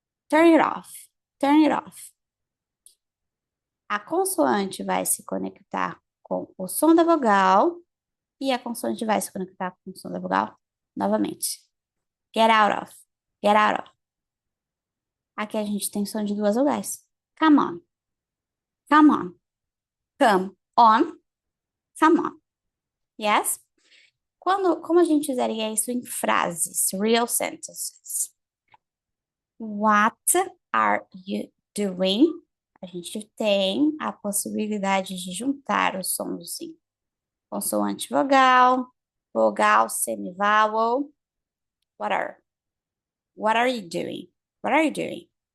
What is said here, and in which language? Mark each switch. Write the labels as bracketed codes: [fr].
[en] Turn it off, turn it off. [pt] A consoante vai se conectar com o som da vogal e a consoante vai se conectar com o som da vogal novamente. [en] Get out of, get out of. [pt] Aqui a gente tem som de duas vogais. [en] Come on, come on, come on, come on. Yes? [pt] Como a gente usaria isso em frases, [en] real sentences? What are you doing? [pt] A gente tem a possibilidade de juntar os sons assim. Consoante vogal, vogal [en] semivowel. What are? What are you doing? What are you doing?